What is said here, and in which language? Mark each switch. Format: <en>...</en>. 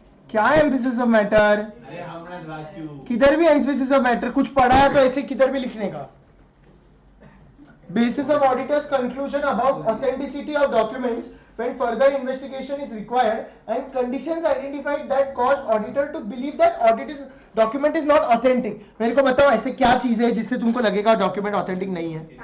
<hi>क्या है emphasis of matter? किधर भी एम्फेसिस ऑफ मैटर कुछ पढ़ा है तो ऐसे किधर भी लिखने का।</hi> <en>Basis of auditor's conclusion about authenticity of documents when further investigation is required and conditions identified that cause auditor to believe that document is not authentic।</en> <hi>मेरे को बताओ ऐसे क्या चीज है जिससे तुमको लगेगा डॉक्यूमेंट ऑथेंटिक नहीं है?</hi>